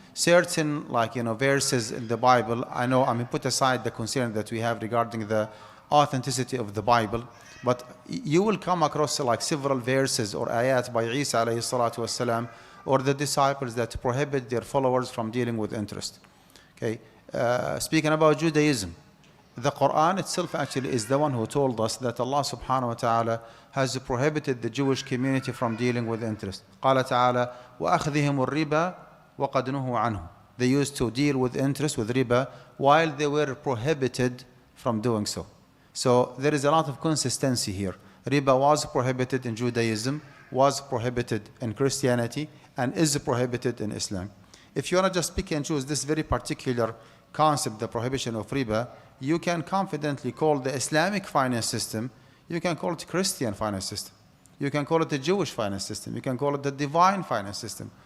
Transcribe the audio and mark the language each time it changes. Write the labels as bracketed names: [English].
[English] Certain verses in the Bible, put aside the concern that we have regarding the authenticity of the Bible, but you will come across several verses or ayat by Isa alayhi salatu wasalam or the disciples that prohibit their followers from dealing with interest. Okay, speaking about Judaism, the Qur'an itself actually is the one who told us that Allah subhanahu wa ta'ala has prohibited the Jewish community from dealing with interest. [Arabic] قال تعالى وأخذهم الربا وقد نهوا عنه. [English] They used to deal with interest, with riba, while they were prohibited from doing so. So there is a lot of consistency here. Riba was prohibited in Judaism, was prohibited in Christianity, and is prohibited in Islam. If you want to just pick and choose this very particular concept, the prohibition of riba, you can confidently call the Islamic finance system, you can call it Christian finance system, you can call it the Jewish finance system, you can call it the divine finance system.